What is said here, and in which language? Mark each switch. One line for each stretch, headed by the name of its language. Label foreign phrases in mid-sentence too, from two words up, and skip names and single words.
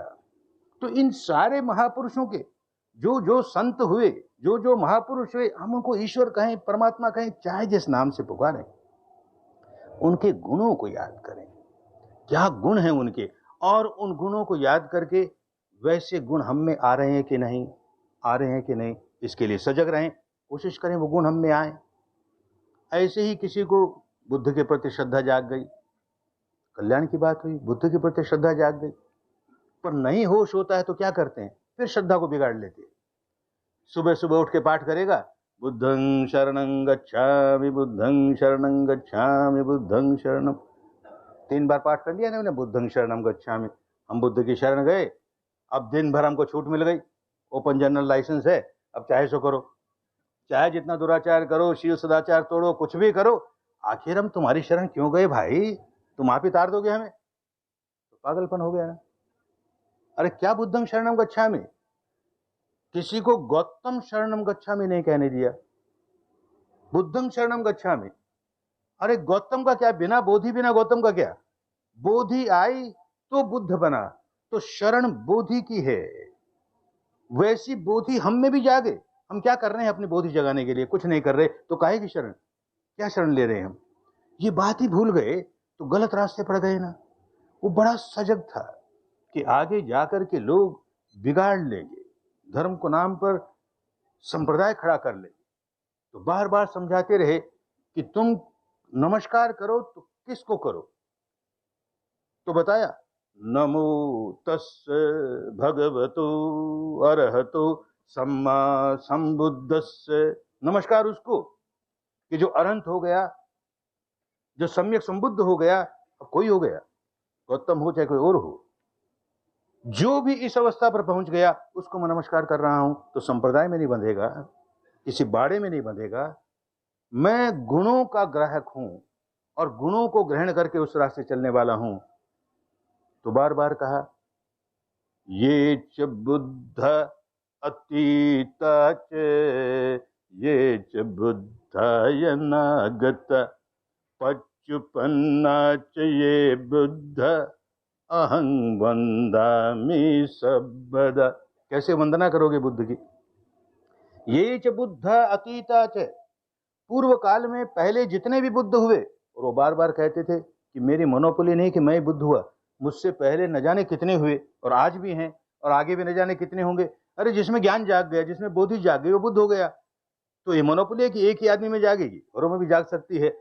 Hindi: तो इन सारे महापुरुषों के जो जो संत हुए, जो जो महापुरुष हुए, हम उनको ईश्वर कहें, परमात्मा कहें, चाहे जिस नाम से पुकारें, उनके गुणों को याद करें, क्या गुण हैं उनके, और उन गुणों को याद करके वैसे गुण हम में आ रहे हैं कि नहीं, आ रहे हैं कि नहीं, इसके लिए सजग रहें, कोशिश करें वो गुण हम में आए। ऐसे ही किसी को बुद्ध के प्रति श्रद्धा जाग गई, कल्याण की बात हुई, बुद्ध के प्रति श्रद्धा जाग गई, पर नहीं होश होता है तो क्या करते हैं, फिर श्रद्धा को बिगाड़ लेते हैं। सुबह सुबह उठ के पाठ करेगा,
Pali: बुद्धं शरणं गच्छामि, बुद्धं शरणं गच्छामि, बुद्धं शरणं, 3 बार पाठ कर लिया ना उन्हें, बुद्धं शरणं गच्छामि,
Hindi: हम बुद्ध की शरण गए, अब दिन भर हमको छूट मिल गई,
English: open general license
Hindi: है, अब चाहे सो करो, चाहे जितना दुराचार करो, शील सदाचार तोड़ो, कुछ भी करो, आखिर हम तुम्हारी शरण क्यों गए भाई, तुम आप ही तार दोगे हमें, तो पागलपन हो गया ना।
Pali: अरे क्या बुद्धं शरणं गच्छामि,
Hindi: किसी को
Pali: गौतम शरणं गच्छामि
Hindi: नहीं कहने दिया,
Pali: बुद्धं शरणं गच्छामि।
Hindi: अरे गौतम का क्या, बिना बोधि बिना गौतम का क्या, बोधि आई तो बुद्ध बना, तो शरण बोधि की है, वैसी बोधि हम में भी जागे। हम क्या कर रहे हैं अपनी बोधि जगाने के लिए? कुछ नहीं कर रहे, तो काहे की शरण? क्या शरण ले रहे हैं हम? ये बात ही भूल गए तो गलत रास्ते पड़ गए ना। वो बड़ा सजग था कि आगे जाकर के लोग बिगाड़ लेंगे, धर्म को नाम पर संप्रदाय खड़ा कर लेंगे। तो बार बार समझाते रहे कि तुम नमस्कार करो तो किसको करो? तो बताया,
Pali: नमो तस्य भगवतो अरहतो सम्मा संबुद्धस्य।
Hindi: नमस्कार उसको कि जो अरहंत हो गया, जो सम्यक संबुद्ध हो गया। अब कोई हो गया, गौतम हो चाहे कोई और हो, जो भी इस अवस्था पर पहुंच गया उसको मैं नमस्कार कर रहा हूं। तो संप्रदाय में नहीं बंधेगा, किसी बाड़े में नहीं बंधेगा। मैं गुणों का ग्राहक हूं और गुणों को ग्रहण करके उस रास्ते चलने वाला हूं। तो बार बार कहा,
Pali: ये च बुद्ध अतीता च, ये च बुद्धाय नागत, पच्चुपन्ना च ये बुद्ध, अहं वंदामि सबदा।
Hindi: कैसे वंदना करोगे बुद्ध की?
Pali: ये च बुद्ध अतीता च,
Hindi: पूर्व काल में पहले जितने भी बुद्ध हुए, और वो बार बार कहते थे कि मेरी मोनोपोली नहीं कि मैं बुद्ध हुआ, मुझसे पहले न जाने कितने हुए और आज भी हैं और आगे भी न जाने कितने होंगे। अरे जिसमें ज्ञान जाग गया, जिसमें बोधि जाग गई, वो बुद्ध हो गया। तो ये मोनोपोली है कि एक ही आदमी में जागेगी, औरों में भी जाग सकती है।